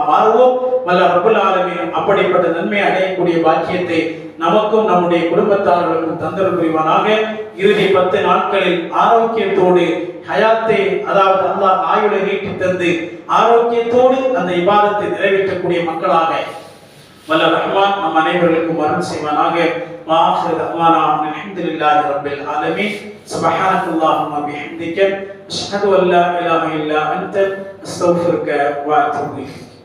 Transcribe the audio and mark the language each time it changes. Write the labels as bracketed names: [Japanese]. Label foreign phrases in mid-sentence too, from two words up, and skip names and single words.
[Tamil] வல்ல [Arabic] رب العالمين [Tamil] அப்படிப்பட்ட நன்மை அடையக்கூடிய பாக்கியத்தை நமக்கும் நம்முடைய குடும்பத்தார்களுக்கும் தந்தல் புரிவானாக. இறுதி 10 நாட்களில் ஆரோக்கியத்தோடு ஹயாத்தை, அதாவது அல்லாஹ் ஆயுளை நீட்டி தந்து ஆரோக்கியத்தோடு அந்த இபாதத்தை நிறைவேற்றக்கூடிய மக்களாக வல்ல ரஹ்மான் நம் அனைவருக்கும் அருள் செய்வானாக. [Arabic] وآخر دعوانا الحمد لله رب العالمين. سبحانك اللهم وبحمدك أشهد أن لا إله إلا أنت أستغفرك وأتوب إليك.